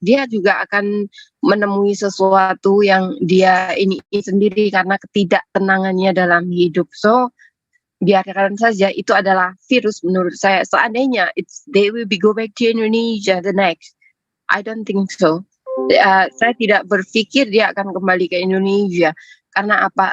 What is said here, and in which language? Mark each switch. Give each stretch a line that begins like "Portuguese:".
Indonesian: Dia juga akan menemui sesuatu yang dia ini sendiri karena ketidaktenangannya dalam hidup. So biarkan saja, itu adalah virus menurut saya. Seandainya
English: they will be go back to Indonesia the next, I don't think so.
Indonesian: Saya tidak berpikir dia akan kembali ke Indonesia. Karena apa?